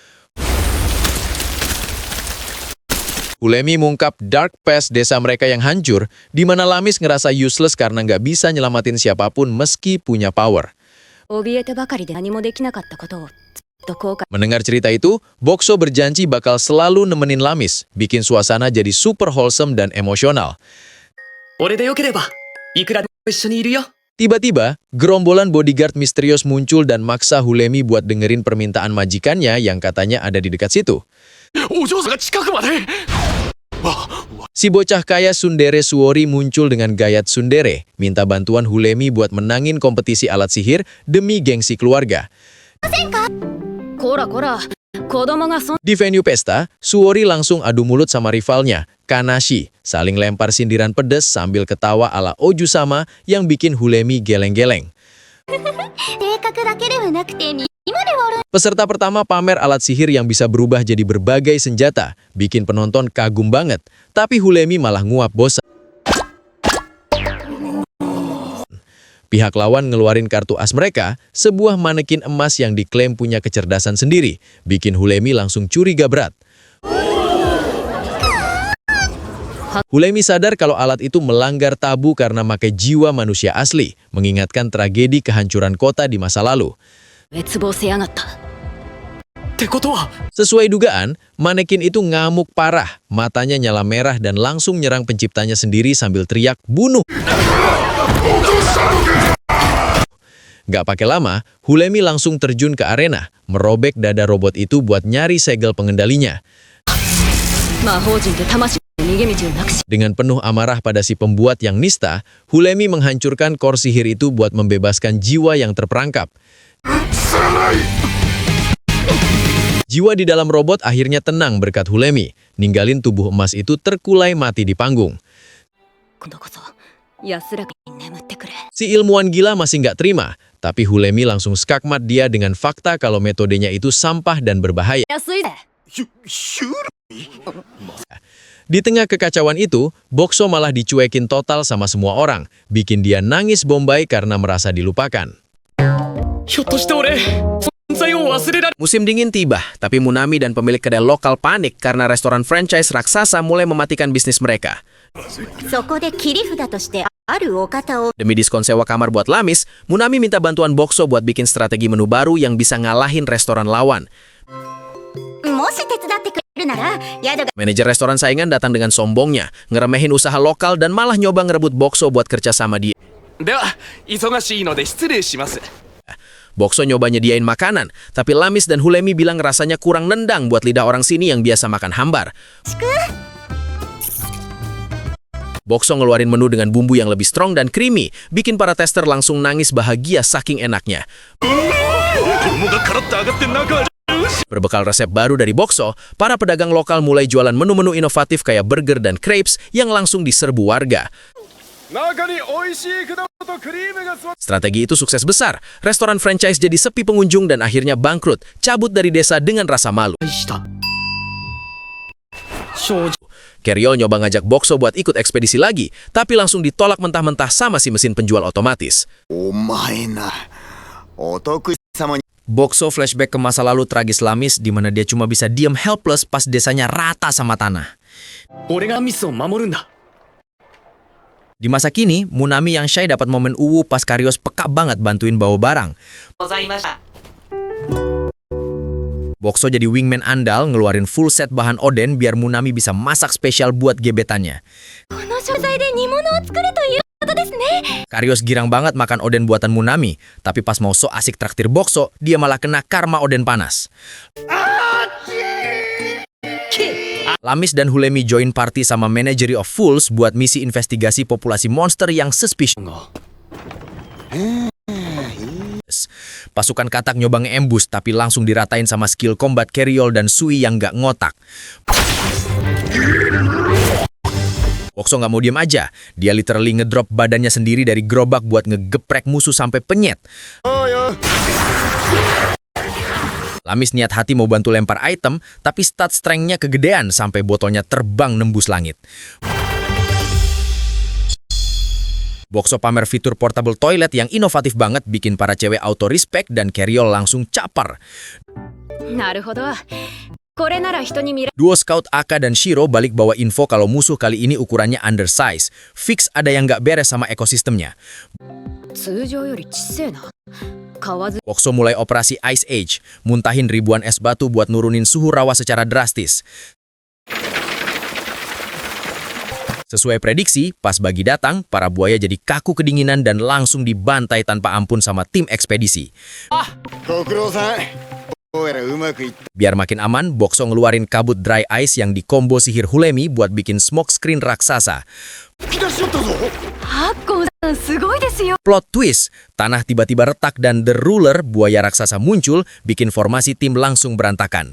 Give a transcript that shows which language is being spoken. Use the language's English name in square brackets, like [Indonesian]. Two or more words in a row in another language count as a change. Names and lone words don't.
[Indonesian] Hulemi mengungkap [English] dark past [Indonesian] desa mereka yang hancur, di mana Lamis ngerasa useless karena nggak bisa nyelamatin siapapun meski punya power. Mendengar cerita itu, Boxo berjanji bakal selalu nemenin Lamis, bikin suasana jadi [English] super wholesome [Indonesian] dan emosional. [Japanese] いくらでも一緒にいるよ。 [Indonesian] Tiba-tiba, gerombolan bodyguard misterius muncul dan maksa Hulemi buat dengerin permintaan majikannya yang katanya ada di dekat situ. [Japanese] お嬢さんが近くまで。 [Indonesian] Si bocah kaya Sundere Suori muncul dengan gaya tsundere, minta bantuan Hulemi buat menangin kompetisi alat sihir demi gengsi keluarga. [Japanese] こらこら、子供がそん [Indonesian] Di venue pesta, Suori langsung adu mulut sama rivalnya, Kanashi, saling lempar sindiran pedes sambil ketawa ala Oju-sama yang bikin Hulemi geleng-geleng. [Japanese] 性格だけではなくて今ではある [Indonesian] Peserta pertama pamer alat sihir yang bisa berubah jadi berbagai senjata, bikin penonton kagum banget. Tapi Hulemi malah nguap bosan. Pihak lawan ngeluarin kartu as mereka, sebuah manekin emas yang diklaim punya kecerdasan sendiri, bikin Hulemi langsung curiga berat. Hulemi sadar kalau alat itu melanggar tabu karena pakai jiwa manusia asli, mengingatkan tragedi kehancuran kota di masa lalu. [Japanese] 滅亡せやがった。ってことは、 [Indonesian] Sesuai dugaan, manekin itu ngamuk parah, matanya nyala merah dan langsung nyerang penciptanya sendiri sambil teriak, "Bunuh!" Gak pakai lama, Hulemi langsung terjun ke arena, merobek dada robot itu buat nyari segel pengendalinya. [Japanese] 魔法陣で魂の逃げ道をなくし [Indonesian] Dengan penuh amarah pada si pembuat yang nista, Hulemi menghancurkan kor sihir itu buat membebaskan jiwa yang terperangkap. Jiwa di dalam robot akhirnya tenang berkat Hulemi, ninggalin tubuh emas itu terkulai mati di panggung. [Japanese] 今度こそ安らかに眠ってくれ。 [Indonesian] Si ilmuwan gila masih nggak terima, tapi Hulemi langsung skakmat dia dengan fakta kalau metodenya itu sampah dan berbahaya. [Japanese] 安いぜ。 [Indonesian] Di tengah kekacauan itu, Bokso malah dicuekin total sama semua orang, bikin dia nangis bombay karena merasa dilupakan. [Japanese] ひょっとして俺、存在を忘れられ。 [Indonesian] Musim dingin tiba, tapi Munami dan pemilik kedai lokal panik karena restoran franchise raksasa mulai mematikan bisnis mereka. [Japanese] そこで切り札としてあるお方を [Indonesian] Demi diskon sewa kamar buat Lamis, Munami minta bantuan Bokso buat bikin strategi menu baru yang bisa ngalahin restoran lawan. [Japanese] もし手伝ってくれるなら宿が [Indonesian] Manajer restoran saingan datang dengan sombongnya, ngeremehin usaha lokal dan malah nyoba ngerebut Bokso buat kerja sama dia. [Japanese] では、忙しいので失礼します。 [Indonesian] Bokso nyoba nyediain makanan, tapi Lamis dan Hulemi bilang rasanya kurang nendang buat lidah orang sini yang biasa makan hambar. Bokso ngeluarin menu dengan bumbu yang lebih strong dan creamy, bikin para tester langsung nangis bahagia saking enaknya. [Japanese] 衣がカラッと上がって中は [Indonesian] Berbekal resep baru dari Bokso, para pedagang lokal mulai jualan menu-menu inovatif kayak burger dan crepes yang langsung diserbu warga. [Japanese] 中に美味しい果物とクリームが詰まっ [Indonesian] Strategi itu sukses besar. Restoran franchise jadi sepi pengunjung dan akhirnya bangkrut, cabut dari desa dengan rasa malu. [Japanese] たした。正直、 [Indonesian] Keryol nyoba ngajak Bokso buat ikut ekspedisi lagi, tapi langsung ditolak mentah-mentah sama si mesin penjual otomatis. [Japanese] お前な、お得意様に [Indonesian] Bokso flashback ke masa lalu tragis Lamis di mana dia cuma bisa diam helpless pas desanya rata sama tanah. [Japanese] 俺がミスを守るんだ。 [Indonesian] Di masa kini, Munami yang shy dapat momen uwu pas Karyos peka banget bantuin bawa barang. Bokso jadi wingman andal ngeluarin [English] full set [Indonesian] bahan oden biar Munami bisa masak spesial buat gebetannya. [Japanese] この食材で煮物を作るということですね。 [Indonesian] Karyos girang banget makan oden buatan Munami, tapi pas mau so asik traktir Bokso, dia malah kena karma oden panas. Lamis dan Hulemi [English] join party [Indonesian] sama Managery of Fools buat misi investigasi populasi monster yang suspicious. Pasukan katak nyoba nge-ambush tapi langsung diratain sama [English] skill combat [Indonesian] Keryol dan Sui yang gak ngotak. Bokso gak mau diem aja, dia literally ngedrop badannya sendiri dari gerobak buat ngegeprek musuh sampai penyet. Lamis niat hati mau bantu lempar item, tapi [English] stat strength- [Indonesian] nya kegedean sampai botolnya terbang nembus langit. Bokso pamer fitur [English] portable toilet [Indonesian] yang inovatif banget bikin para cewek [English] auto respect [Indonesian] dan Keryol langsung capar. [Japanese] なるほど。これなら人に見ら [Indonesian] Duo Scout Aka dan Shiro balik bawa info kalau musuh kali ini ukurannya undersize. Fix ada yang gak beres sama ekosistemnya. [Japanese] 通常よりちっせえな。買わず [Indonesian] Bokso mulai operasi Ice Age, muntahin ribuan es batu buat nurunin suhu rawa secara drastis. Sesuai prediksi, pas Bagi datang, para buaya jadi kaku kedinginan dan langsung dibantai tanpa ampun sama tim ekspedisi. [Japanese] ご苦労さん。どうやらうまくいった。 [Indonesian] Biar makin aman, Bokso ngeluarin kabut [English] dry ice [Indonesian] yang dikombo sihir Hulemi buat bikin [English] smoke screen [Indonesian] raksasa. [Japanese] 吹き出しちゃったぞ。ハッコンさんすごいですよ。 [English] Plot twist, [Indonesian] tanah tiba-tiba retak dan The Ruler, buaya raksasa muncul, bikin formasi tim langsung berantakan.